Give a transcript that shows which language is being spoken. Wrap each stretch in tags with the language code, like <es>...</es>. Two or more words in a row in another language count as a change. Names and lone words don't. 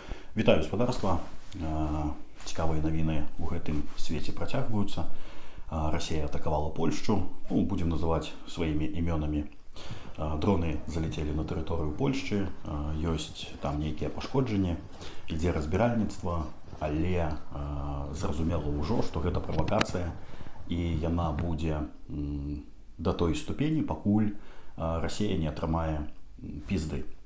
<be>Вітаю гаспадарства. Цікавыя навіны ў гэтым свеце працягваюцца.</be> <ru>Россия атаковала Польшу. Будем называть своими именами. Дроны залетели</ru> <be>на тэрыторыю Польшчы. Ёсць там нейкія пашкоджанні. Ідзе разбіральніцтва, але зразумела ўжо, што гэта правакацыя і яна будзе да той ступені, пакуль Россия не атрымае пізды.</be>